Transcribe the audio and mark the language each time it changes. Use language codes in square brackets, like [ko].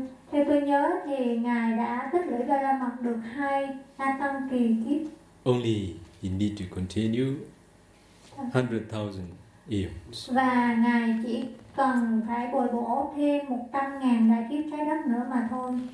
[vi] Theo tôi nhớ thì ngài đã tích lũy ba la mật được hai a tăng kỳ kiếp. [en] Only you need to continue 100,000 eons. [vi] Và ngài chỉ cần phải bồi bổ thêm 100,000 đại kiếp trái đất nữa mà thôi.